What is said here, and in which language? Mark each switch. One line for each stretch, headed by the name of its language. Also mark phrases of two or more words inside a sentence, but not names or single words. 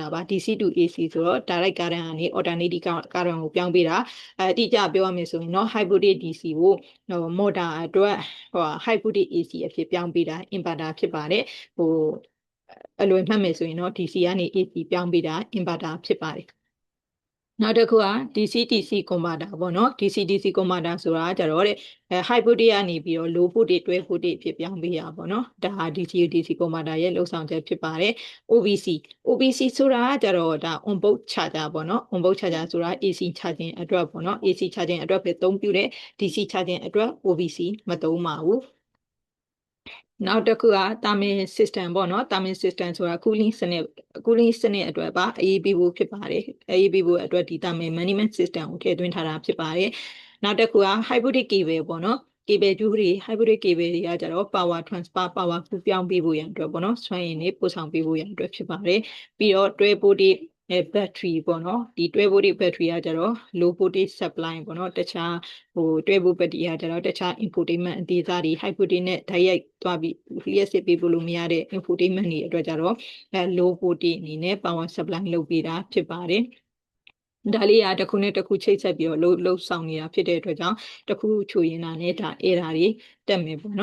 Burmese: ပါ
English: DC to AC
Burmese: ဆိုတော့
English: direct current
Burmese: ကနေ
English: alternating current
Burmese: ကိုပြောင်းပေးတာအတိအကျပြောရမယ်ဆိုရင်တော့
English: high voltage DC
Burmese: ကိုmotor အတွက်
English: high voltage AC
Burmese: အဖြစ်ပြောင်းပေးတာ inverter ဖြစ်ပါတယ်ဟိုအလွယ်မှတ်မယ်ဆိုရင်တော့ DC ကနေ AC ပြောင်းပေးတာ inverter ဖြစ်ပါတယ်နောက်တစ်ခုက
English: DC converter
Burmese: ပေါ့နော်
English: DC converter
Burmese: ဆိုတာကြတော့တဲ့
English: high voltage
Burmese: ကနေပြီးတော့
English: low voltage 12 voltage
Burmese: ဖြစ်ပြောင်းပေးရပါတော့ဒါဟာ DC converter ရဲ့လှုပ်ဆောင်ချက်ဖြစ်ပါတယ် OBC ဆိုတာကြတော့ဒါ
English: on board charger
Burmese: ပေါ့နော်
English: on board charger
Burmese: ဆိုတာ
English: AC charging
Burmese: အတွက်ပေါ့နော်
English: AC charging
Burmese: အတွက်ပဲသုံးပြုတယ် DC charging အတွက် OBC မသုံးပါဘူးနောက်တစ်ခုက
English: thermal system
Burmese: ပေါ့နော်
English: thermal system
Burmese: ဆိုတာ cooling စနစ်အတွက်ပါအေးပေးဖို့ဖြစ်ပါတယ်အေးပေးဖို့အတွက်ဒီ
English: thermal management system
Burmese: ကိုထည့်သွင်းထားတာဖြစ်ပါတယ်နောက်တစ်ခုက
English: high voltage cable
Burmese: ပေါ့နော် cable ကျူးတွေ
English: high voltage cable
Burmese: တွေကကြတော့
English: power transfer power
Burmese: ကူးပြောင်းပေးဖို့ရန်အတွက်ပေါ့နော်စွမ်းအင်တွေပို့ဆောင်ပေးဖို့ရန်အတွက်ဖြစ်ပါတယ်ပြီးတော့
English: 12 voltage battery
Burmese: ပေါ့ နော်ဒီ
English: 12 voltage battery
Burmese: ကကြတော့
English: low voltage supply
Burmese: ပေါ့နော်တခြား
English: 12 volt battery
Burmese: ကကြတော့တခြား infotainment အသေးစားတွေ high voltage နဲ့ဓာတ်ရိုက်သွားပြီးလျှက်စစ်ပေးဖို့လို့မရတဲ့ infotainment တွေအတွက်ကြတော့
English: low voltage
Burmese: အနေနဲ့
English: power supply
Burmese: လုပ်ပေးတာဖြစ်ပါတယ်ဒါလေးကတစ်ခုနဲ့တစ်ခုချိတ်ဆက်ပြီးတော့လှုပ်ဆောင်နေတာဖြစ်တဲ့အတွက်ကြောင့်တစ်ခုချိုရင်တာနဲ့ဒါအဲ့ဒါတွေတက်မယ်ပေါ့